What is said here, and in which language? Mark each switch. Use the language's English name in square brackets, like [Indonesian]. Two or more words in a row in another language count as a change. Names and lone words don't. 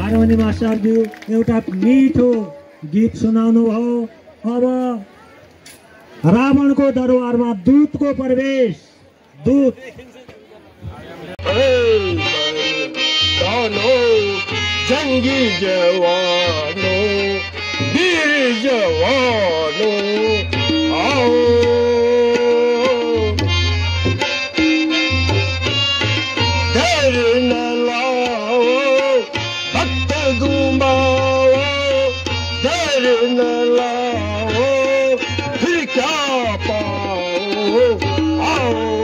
[Nepali] पनि मास्टरज्यू एउटा मिठो गीत सुनाउनु भयो। अब रावणको दरबारमा दूतको प्रवेश। दूत [Hindi] जंगी जवानों वीर जवानों आओ डर न लाओ भक्त घुमाओ डर न लाओ फिर क्या पाओ आओ